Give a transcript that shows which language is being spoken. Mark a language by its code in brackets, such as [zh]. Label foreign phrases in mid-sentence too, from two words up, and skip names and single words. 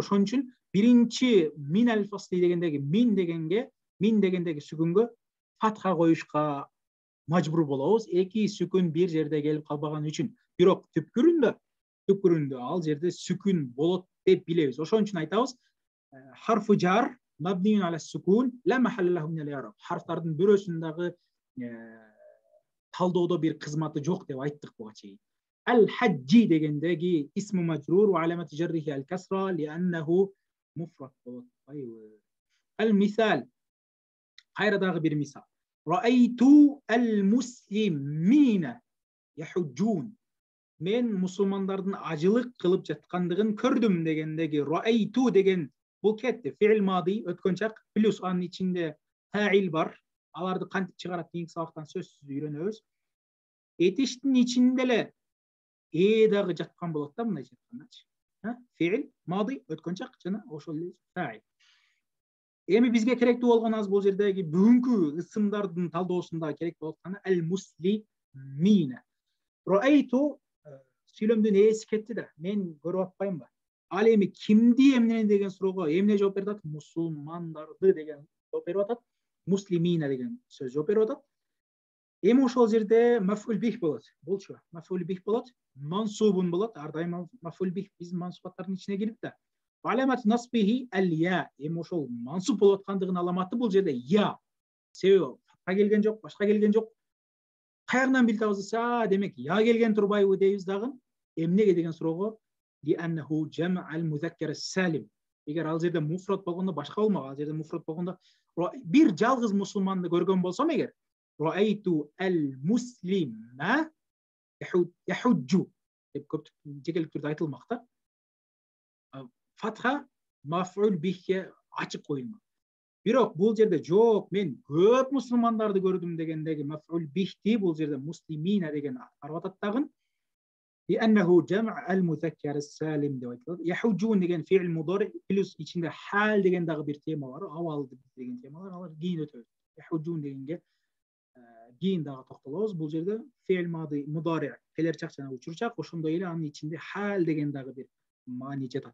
[ky] Ошон үчүн биринчи [ar] من الفصل [ky] дегендеги мин дегендеги сүкүнгө фатха коюшка мажбур болобуз. Эки сүкүн бир жерде келип калбаган үчүн. Бирок түпкүрүндө ал жерде сүкүн болот деп билебиз. Ошон үчүн айтабыз, [ar] حرف جر مبني على السكون لا محل له من الإعراب. [ky] Харфтардын бирөөсүнүн дагы талдоодо бир кызматы жок деп айттык буга чейин. [ar] Al-hajji degендеги اسم مجرور وعلامة جره الكسرة لأنه مفرد болот. [ky] Al-misal. Кайра дагы бир мисал. [ar] رأيت المسلمين يحجون. [ky] Мен мусулмандардын ажылык кылып жаткандыгын көрдүм дегендеги ra'aytu деген бул кетти. [ar] فعل ماض [ky] өткөн чак плюс анын ичинде fa'il бар. Аларды кантип чыгарат кийинки сабактан сөзсүз үйрөнөбүз. Этиштин ичинде эле дагы жаткан болот да, мындай жаткандачы. [ar] فعل ماض [ky] өткөн чак жана ошол эле fa'il. Эми бизге керектүү болгон аз бул жердеги бүгүнкү ысымдардын талдоосунда керек болуп атканы al-muslimina. Ra'aytu сүйлөмдүн ээси кетти да. Мен көрүп атпаймынбы? Ал эми кимди эмне деген суроого эмне жооп берип атат? Мусулмандарды деген жооп берип атат. Muslimina деген сөз жооп берип атат. Эми ошол жерде [ar] مفعول به [ky] болот. Болчу. [ar] مفعول به [ky] болот. Мансубун болот. Ар дайым [ar] مفعول به [ky] биздин мансубаттардын ичине кирип да. [ar] علامة نصبه الياء. [ky] Эми ошол мансуб болуп аткандыгынын аламаты бул жерде я. Себеби фатха келген жок, башка келген жок. Каягынан билип табызса, демек я келген турбайбы дейбиз дагы. Эмнеге деген суроого [ar] لأنه جمع المذكر السالم. [ky] Эгер ал жерде муфрат болгондо башка болмок, ал жерде муфрат болгондо бир жалгыз мусулманды көргөн болсом эгер [ar] رأيت المسلم يحج [ky] деп көп жекелик түрдө айтылмакта. Фатха маф'ул бихке ачык коюлмак. Бирок бул жерде жок, мен көп мусулмандарды көрдүм дегендеги маф'ул бихти бул жерде муслимина деген арып атат дагы. [ar] لأنه جمع المذكر السالم [ky] деп айтылат. Yahujjun деген [ar] فعل مضارع [ky] плюс ичинде хал деген дагы бир тема бар. Авал деген темалар, алар кийин өтөбүз. Yahujjun дегенге кийин дагы токтолобуз. Бул жерде [ar] فعل ماض مضارع [ky] келерчак жана учурчак, ошондой эле анын ичинде хал деген дагы бир маани жатат.